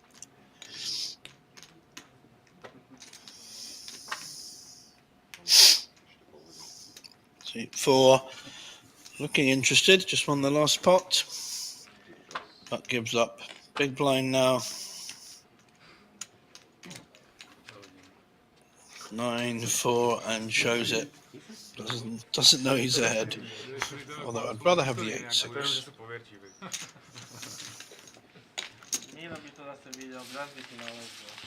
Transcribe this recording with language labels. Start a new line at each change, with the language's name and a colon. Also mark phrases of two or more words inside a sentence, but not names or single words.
English: Suit 4, looking interested, just won the last pot, but gives up. Big blind now. 9-4 and shows it. Doesn't know he's ahead. Although I'd rather have the 8-6.
Slovak: Milo by to zase videl, raz by ti nalezol.